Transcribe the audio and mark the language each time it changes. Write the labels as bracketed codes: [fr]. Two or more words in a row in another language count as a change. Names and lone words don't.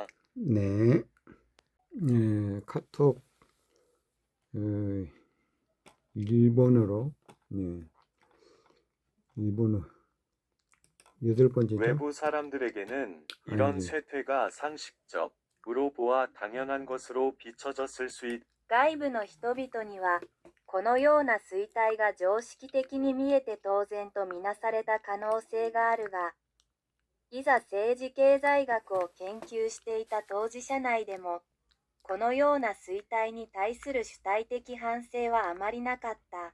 [ko] 네, 카톡 일본어로 일본어 8번째죠. 외부 사람들에게는 이런 쇠퇴가 상식적으로 보아 당연한 것으로 비춰졌을 수 있다. [ja] 外部の人々にはこのような衰退が常識的に見えて当然とみなされた可能性があるが、いざ政治経済学を研究していた当事者内でもこのような衰退に対する主体的反省はあまりなかった。